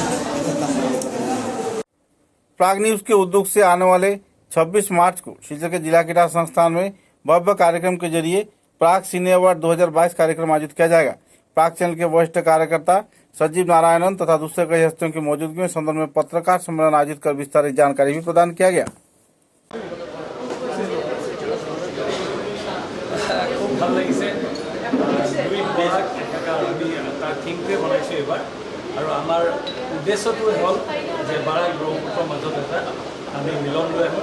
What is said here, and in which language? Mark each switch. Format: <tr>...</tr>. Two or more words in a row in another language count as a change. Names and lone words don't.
<hi>प्राग न्यूज के उद्योग से आने वाले 26 मार्च को शिलचर के जिला क्रीड़ा संस्थान में भव्य कार्यक्रम के जरिए प्राग सिने अवार्ड 2022 कार्यक्रम आयोजित किया जाएगा। प्राग चैनल के वरिष्ठ कार्यकर्ता सजीव नारायणन तथा दूसरे कई हस्तियों की मौजूदगी में संदर्भ में पत्रकार सम्मेलन आयोजित कर विस्तारित जानकारी भी प्रदान किया गया।</hi> <as>খুব ভাল লাগিছে, দুই বৰাক একাকাৰ আমি এটা থিংকটোৱে বনাইছোঁ এইবাৰ, আৰু আমাৰ উদ্দেশ্যটো হ'ল যে বৰাক ব্ৰহ্মপুত্ৰৰ মাজত এটা আমি মিলন লৈ আহোঁ।</as>